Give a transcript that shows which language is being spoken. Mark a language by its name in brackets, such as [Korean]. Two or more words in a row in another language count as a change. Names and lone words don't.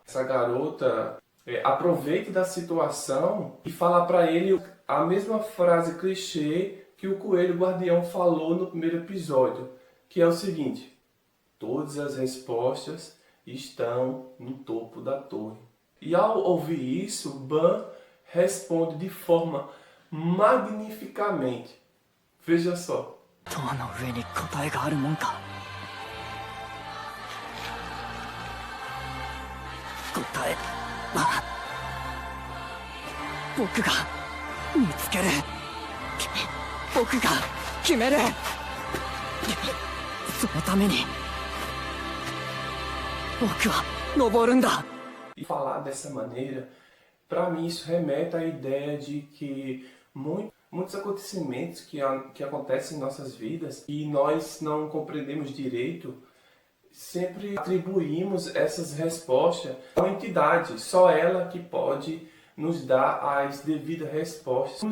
[Portuguese] Essa garota aproveita da situação e fala para ele a mesma frase clichê que o coelho guardião falou no primeiro episódio, que é o seguinte: todas as respostas estão no topo da torre. E ao ouvir isso, Ban responde de forma magnificamente. Veja só. [Japanese] 塔の上に答えがあるもんか。答えは僕が見つける。僕が決める。そのために僕は登るんだ。 [Portuguese] E falar dessa maneira, para mim isso remete à ideia de que muitos acontecimentos que acontecem em nossas vidas e nós não compreendemos direito, sempre atribuímos essas respostas a uma entidade, só ela que pode nos dar as devidas respostas.